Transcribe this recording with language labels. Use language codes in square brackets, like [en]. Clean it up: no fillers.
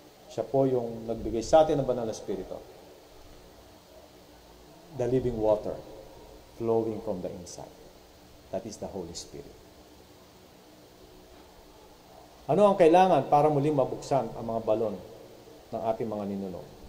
[tl] Siya po yung nagbigay sa atin ng banal na Espiritu. [en] The living water flowing from the inside. That is the Holy Spirit. [tl] Ano ang kailangan para muling mabuksan ang mga balon ng ating mga ninuno?